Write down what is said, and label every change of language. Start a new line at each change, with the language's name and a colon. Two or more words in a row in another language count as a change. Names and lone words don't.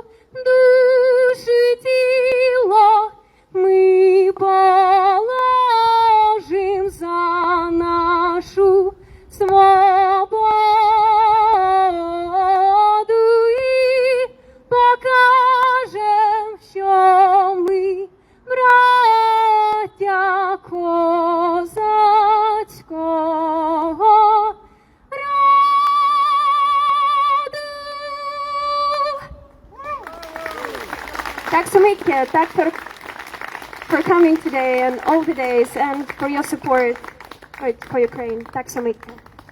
Ukrainian: Душу й тіло ми положим за нашу свободу і покажем, що ми браття козацького роду.
Swedish: Tack så mycket.
English: Tack for coming today and all the days and for your support for Ukraine.
Swedish: Tack så mycket.